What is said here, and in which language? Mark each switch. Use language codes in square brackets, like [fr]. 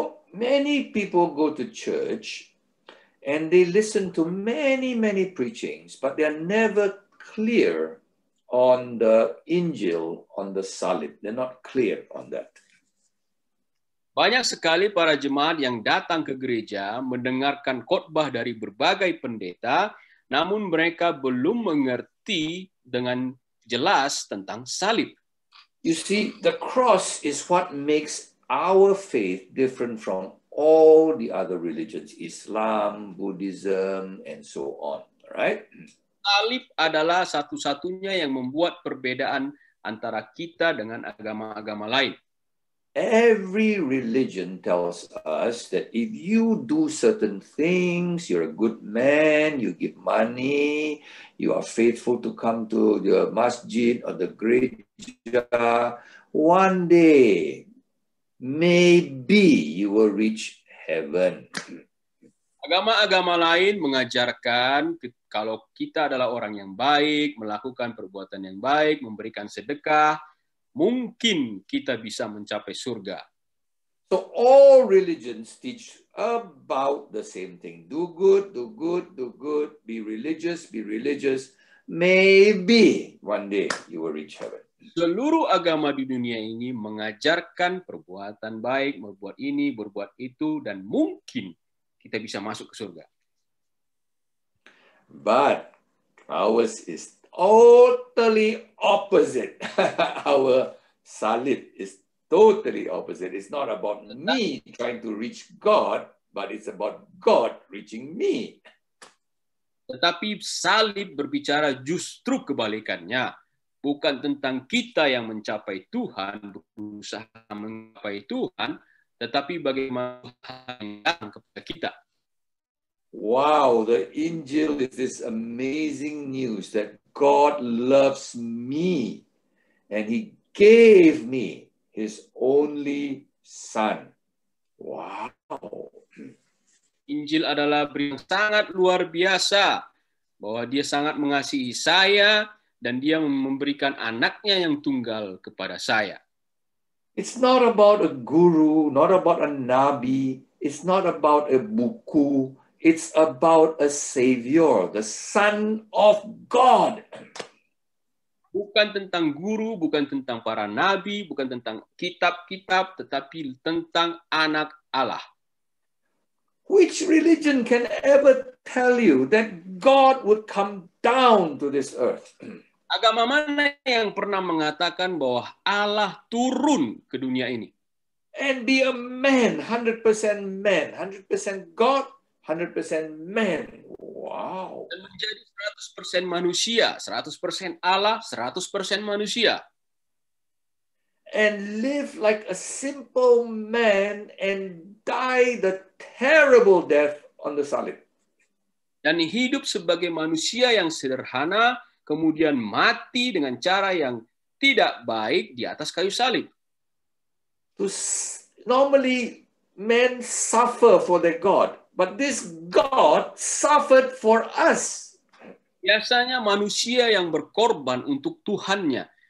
[en] Many people go to church and they listen to many preachings, but they are never clear on the Injil, on the Salib. They're not clear on that. [id] Banyak sekali para jemaat yang datang ke gereja mendengarkan khotbah dari berbagai pendeta, namun mereka belum mengerti dengan jelas tentang salib. [en] You see, the cross is what makes our faith different from all the other religions, Islam, Buddhism, and so on, right? [id] Salib adalah satu-satunya yang membuat perbedaan antara kita dengan agama-agama lain. [en] Every religion tells us that if you do certain things, you're a good man, you give money, you are faithful to come to the masjid or the gereja, one day, maybe you will reach heaven. [id] Agama-agama lain mengajarkan kalau kita adalah orang yang baik, melakukan perbuatan yang baik, memberikan sedekah, mungkin kita bisa mencapai surga. [en] So all religions teach about the same thing. Do good, do good, do good. Be religious, be religious. Maybe one day you will reach heaven. [id] Seluruh agama di dunia ini mengajarkan perbuatan baik, berbuat ini, berbuat itu, dan mungkin kita bisa masuk ke surga. [en] But ours is totally opposite. Our salib is totally opposite. It's not about me trying to reach God, but it's about God reaching me. [id] Tetapi salib berbicara justru kebalikannya. Bukan tentang kita yang mencapai Tuhan, berusaha mencapai Tuhan, tetapi bagaimana Tuhan datang kepada kita. [en] Wow, the Injil is this amazing news that God loves me and He gave me His only Son. Wow. [id] Injil adalah berita yang sangat luar biasa bahwa Dia sangat mengasihi saya dan Dia memberikan anaknya yang tunggal kepada saya. [en] It's not about a guru, not about a nabi, it's not about a buku. It's about a Savior, the Son of God. [id] Bukan tentang guru, bukan tentang para nabi, bukan tentang kitab-kitab, tetapi tentang anak Allah. [en] Which religion can ever tell you that God would come down to this earth? [id] Agama mana yang pernah mengatakan bahwa Allah turun ke dunia ini? [en] And be a man, 100% man, 100% God, 100% man. Wow. [id] Dan menjadi 100% manusia, 100% Allah, 100% manusia. [en] And live like a simple man and die the terrible death on the salib. [id] Dan hidup sebagai manusia yang sederhana, kemudian mati dengan cara yang tidak baik di atas kayu salib. [en] Normally, men suffer for their God. But this God suffered for us. [id] Biasanya manusia yang berkorban untuk Tuhannya.